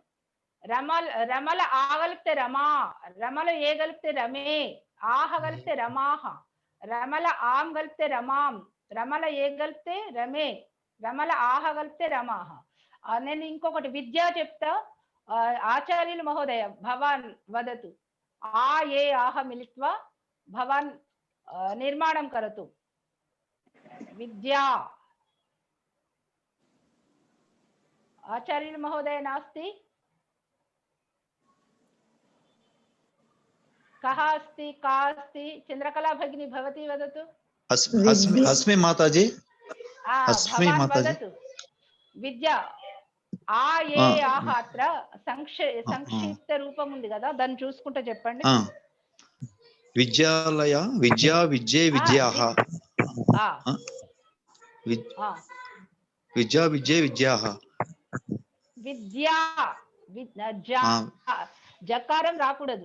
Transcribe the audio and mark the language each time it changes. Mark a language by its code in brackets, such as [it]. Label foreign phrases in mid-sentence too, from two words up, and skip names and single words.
[te] రమల ఆ కలిపితే రమా, రమల ఏ కలిపితే రమే, ఆహ కలిపితే రమాహ, రమల ఆం కలిపితే రమాం, రమల ఏ కలిపితే రమే, రమల ఆహ కలిపితే రమాహ. నేను ఇంకొకటి విద్య చెప్తా. ఆచార్యులు [sa] మహోదయ భవాన్ వదతు. ఆ ఏ ఆహ మిలిత్వా భవాన్ నిర్మాణం కరతు. విద్యా. आचार्य महोदय नास्ति? कः अस्ति, का अस्ति? चंद्रकला भगिनी भवती वदतु। अस्मि माताजी। अस्मि माताजी। वदतु। विद्या आ ये आह अत्र संक्षिप्त रूपम [te] ఉంది కదా, దాన్ని చూసుకుంటూ చెప్పండి. [sa] విద్యాలయ, విద్యా, విద్యే, విద్యాః. విద్యా, విద్యే, విద్యాః. [te] విద్యా జకారం రాకూడదు.